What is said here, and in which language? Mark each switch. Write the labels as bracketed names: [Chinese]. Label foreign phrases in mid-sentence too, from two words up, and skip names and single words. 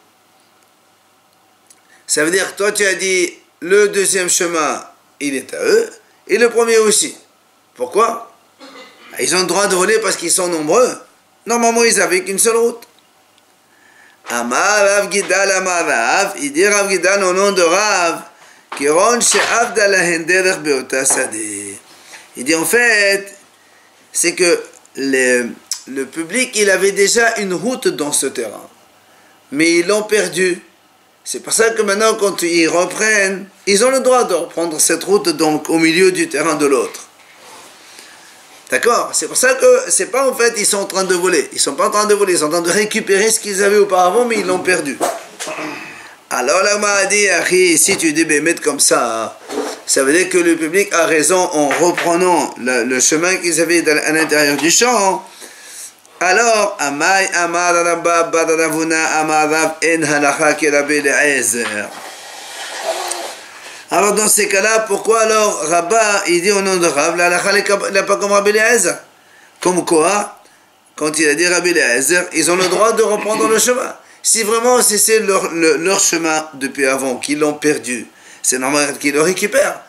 [French] Ça veut dire, toi tu as dit, le deuxième chemin, il est à eux, et le premier aussi. Pourquoi? Ils ont le droit de voler parce qu'ils sont nombreux. Normalement, ils n'avaient qu'une seule route. [Aramaic] אמר רב גידל אמר רב, [French] il dit Rav Gidal au nom de Rav, [Hebrew] כיון שאבדה להן דרך באותו שדה. [French] Il dit en fait, c'est que le public, il avait déjà une route dans ce terrain, mais ils l'ont perdu. C'est pour ça que maintenant, quand ils reprennent, ils ont le droit de reprendre cette route donc au milieu du terrain de l'autre. D'accord? C'est pour ça que c'est pas en fait ils sont en train de voler. Ils sont pas en train de voler, ils sont en train de récupérer ce qu'ils avaient auparavant, mais ils l'ont perdu. Alors l'Agma a dit, Achi, si tu dis bémet comme ça, ça veut dire que le public a raison en reprenant le chemin qu'ils avaient à l'intérieur du champ. Alors, [Aramaic] אמאי אמר רבה בדרבונא אמר רב אין הלכה כי רבי אליעזר. [French] Alors dans ces cas-là, pourquoi alors Rabba, il dit au nom de Rav, la halakha n'est pas comme Rabbi Eliezer? Comme quoi, quand il a dit Rabbi Eliezer, ils ont le droit de reprendre le chemin. Si vraiment c'est leur chemin depuis avant, qu'ils l'ont perdu, c'est normal qu'ils le récupèrent.